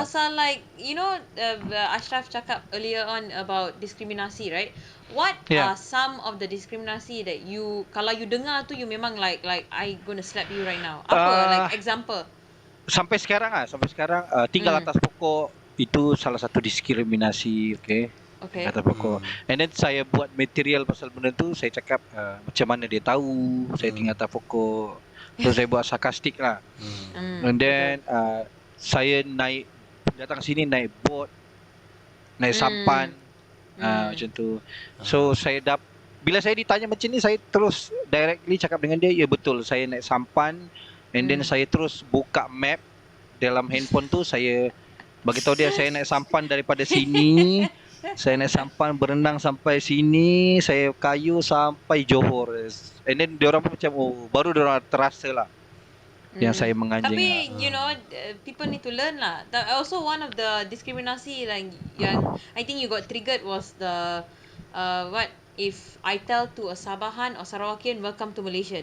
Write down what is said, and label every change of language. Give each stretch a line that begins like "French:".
English: pasal like you know Ashraf cakap earlier on about diskriminasi, right? What Yeah. are some of the diskriminasi that you
Malay: kalau you dengar tu you memang
English: like I gonna slap you right now.
Malay: Apa
English: like example?
Malay: Sampai sekarang tinggal atas pokok itu salah satu diskriminasi, okay?
English: Okay.
Malay: Atas pokok.
English: And then
Malay: saya buat material pasal benda tu, saya cakap macam mana dia tahu saya tinggal atas pokok. So saya buat sarkastik lah.
English: And then
Malay: saya datang sini naik boat, naik sampan, macam tu. So saya bila saya ditanya macam ni, saya terus
English: directly
Malay: cakap dengan dia, ya betul saya naik sampan. And then saya terus buka map dalam handphone tu, saya bagi tahu dia saya naik sampan daripada sini. Saya naik sampan berenang sampai sini, saya kayu sampai Johor. And then diorang pun macam baru diorang terasa lah yang saya menganjing. Tapi
English: you know people need to learn lah. Also one of the diskriminasi like yang I think you got triggered was the what if I tell to a Sabahan or Sarawakian welcome to Malaysia.